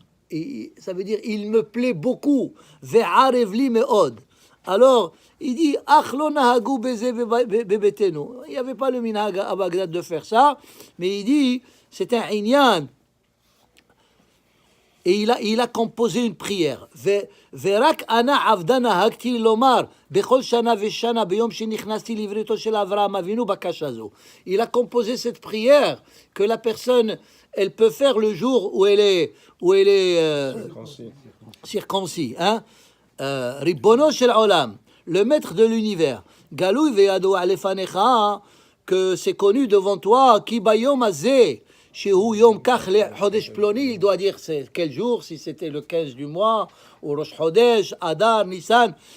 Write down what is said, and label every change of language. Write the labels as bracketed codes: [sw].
[fr] Et ça veut dire il me plaît beaucoup. [he] Ve'arev li meod. [fr] Alors il dit [he] achlo nahagu beze bebetenu. [fr] Il n'y avait pas le minhag à Bagdad de faire ça, mais il dit c'est un inyan. Et il a composé une prière. [he] ורק אנא עבדה נהגתי לומר בכל שנה ושנה ביום שנכנסתי לבריתו של אברהם אבינו בקשה זו. [fr] Il a composé cette prière que la personne elle peut faire le jour où elle est circoncis. Hein? [he] ריבונו של עולם, [fr] le maître de l'univers, [he] גלוי וידוע לפניך, [fr] que c'est connu devant toi, [he] כי ביום הזה שהוא יום כך לחודש פלוני, [fr] il doit dire c'est quel jour, si c'était le 15 du mois, ou Rosh Chodesh, Adar, Nissan,